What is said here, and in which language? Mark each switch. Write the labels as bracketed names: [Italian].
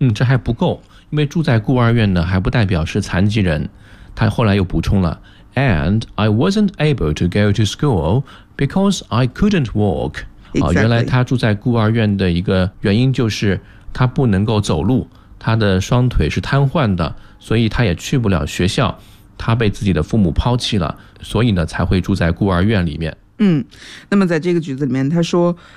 [Chinese] 这还不够，因为住在孤儿院呢，还不代表是残疾人。他后来又补充了 [English] ，And I wasn't able to go to school because I couldn't walk。 Exactly. [Chinese] 原来他住在孤儿院的一个原因就是他不能够走路，他的双腿是瘫痪的，所以他也去不了学校。他被自己的父母抛弃了，所以呢才会住在孤儿院里面。那么在这个句子里面，他说。